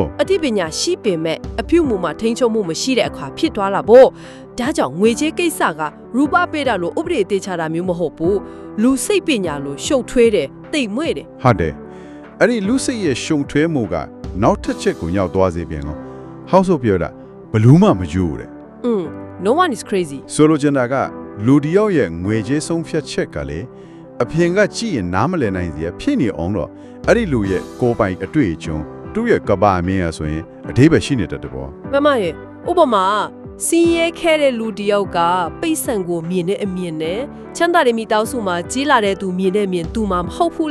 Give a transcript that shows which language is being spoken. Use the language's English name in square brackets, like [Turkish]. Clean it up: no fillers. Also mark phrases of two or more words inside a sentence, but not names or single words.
[Burmese] အသိပညာရှိပေမဲ့အပြုမူမှာထိန်းချုပ်မှုမရှိတဲ့အခါဖြစ်သွားလာပေါ့ဒါကြောင့်ငွေကြေးကိစ္စကရူပပေးတာလို့ဥပဒေတေချာတာမျိုးမဟုတ်ဘူးလူစိတ်ပညာလို့ရှုပ်ထွေးတယ်တိတ်မွေ့တယ် ဟုတ်တယ်အဲ့ဒီလူစိတ်ရဲ့ရှုံထွေးမှုကနောက်တစ်ချက်ကိုရောက်သွားစေပြန်တော့ [English] house of [Burmese] ပြောတာဘလူးမှမယူတဲ့ [English] no one is crazy [Burmese] ဆိုလိုချင်တာကလူတယောက်ရဲ့ငွေကြေးဆုံးဖြတ်ချက်ကလေအပြင်ကကြည့်ရင်နားမလည်နိုင်စရာဖြစ်နေအောင်တော့အဲ့ဒီလူရဲ့ကိုယ်ပိုင်အတွေ့အကြုံသူ့ရဲ့ကဘာအမြင်အဆိုရင်အဓိပ္ပာယ်ရှိနေတတ်တယ်ပေါ့ မမရဲ့ဥပမာစီးရဲခဲတဲ့လူတယောက်ကပိတ်ဆန်ကိုမြင်တဲ့အမြင်နဲ့ချမ်းသာတဲ့မိသားစုမှာကြီးလာတဲ့သူမြင်တဲ့အမြင်သူမှမဟုတ်ဘူးလေ